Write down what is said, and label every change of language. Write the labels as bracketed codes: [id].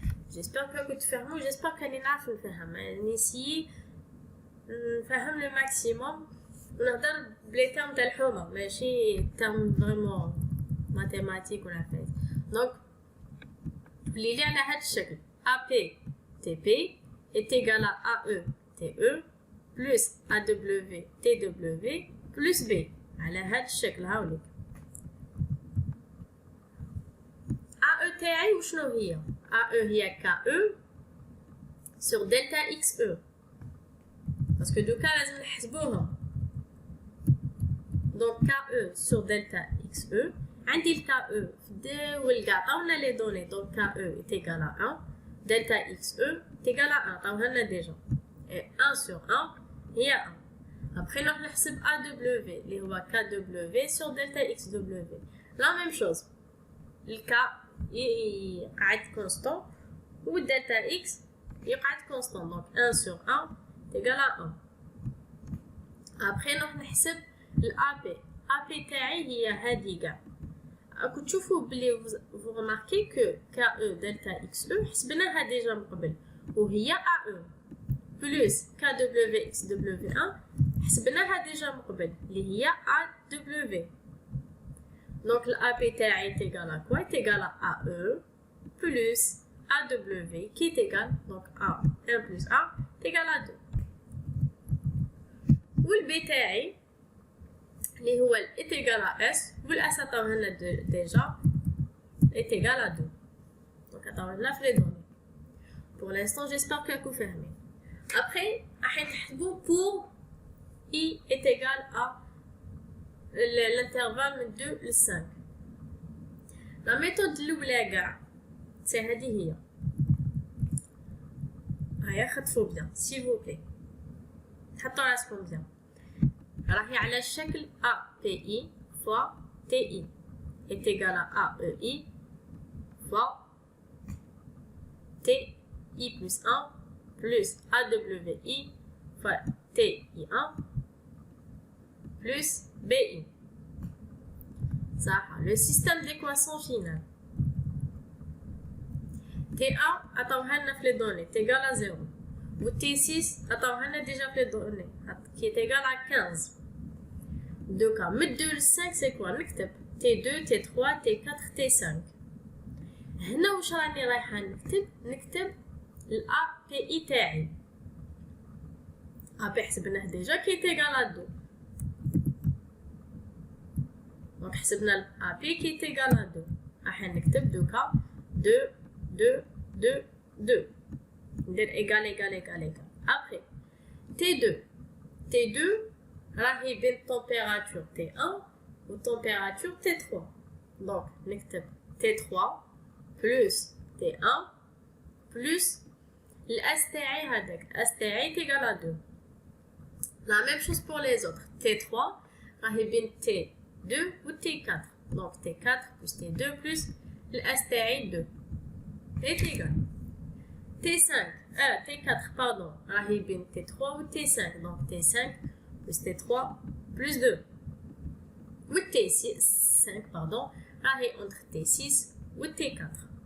[fr] J'espère que [ar] تفهموا j'espère كاني نعرف نفهم يعني نسيي نفهم لو ماكسيموم ونهضر بلي تيرم تاع الحومة ماشي تيرم فريمون ماتيماتيك ولا فايت دونك تولي لي على هاد الشكل AP [fr] TP est égal à AE TE plus AW TW plus B. [ar] على هذا الشكل هاوليك. AE تاعي وشنو هي؟ AE هي KE sur delta XE. باسكو دوكا لازم نحسبوهم. دونك KE sur delta XE. عندي ال KE في والكاع عطاونا لي دوني. [fr] دونك KE est égal à 1. Delta XE est égal à 1. [ar] عطاوها لنا ديجا. [fr] Et 1 sur 1 هي 1. [ar] Après نروح نحسب AW اللي هو KW sur delta XW. [fr] La même chose. Le K يقعد constant و delta X يقعد constant. Donc 1 sur 1 est égal à 1. [ar] Après نروح نحسب ال AP. AP تاعي هي هادي كاع. راكو تشوفوا بلي [fr] vous remarquez que [ar] KE delta XE حسبناها ديجا من قبل وهي AE plus KW XW1 حسبناها ديجا من قبل اللي هي AW. [fr] Donc le AP تاعي est égal à quoi? Est égal à AE plus AW qui est égal donc A 1 plus A est égal à 2. [ar] وال B تاعي اللي هو est égal à S والS عطاوه لنا ديجا est égal à 2. [fr] Donc [ar] عطاوه لنا في [fr] les données. Pour l'instant j'espère que راكو فاهمين. Après [ar] راح نحسبو [fr] pour I est égal à l'intervalle من 2 ل 5. La méthode الأولى كاع سي هذه هي. [ar] هيا خطفوا بيان s'il vous plaît. حطوا راسكم بيان. راهي على الشكل [fr] API fois TI est égal à AEI fois TI plus 1 plus AWI fois TI1 plus BI. Ça, le système d'équation finale. T1 [ar] عطاوها لنا في [fr] les données est égal à 0. و T6 عطاوها لنا déjà في les données qui est égal à 15. Donc من 2 ل 5 c'est quoi؟ نكتب T2 T3 T4 T5. [ar] هنا واش راني رايحه نكتب ال API تاعي. [fr] AP حسبناه ديجا qui est égal à 2. Donc حسبنا ال AP qui est égal à 2. [ar] راح نكتب دوكا 2 2 2 2. [fr] ندير égal égal égal égal. Après T2 [ar] راهي بين [fr] température T1 و température T3. Donc نكتب T3 plus T1 plus S تاعي هذاك S تاعي égal à 2. La même chose pour les autres. [ar] T3 راهي بين T2 و T4. [fr] Donc T4 plus T2 plus S تاعي 2 est égal. [ar] T4 pardon راهي بين T3 و T5. [fr] Donc T5 plus T3 plus 2. و T5 pardon راهي entre T6 و T4.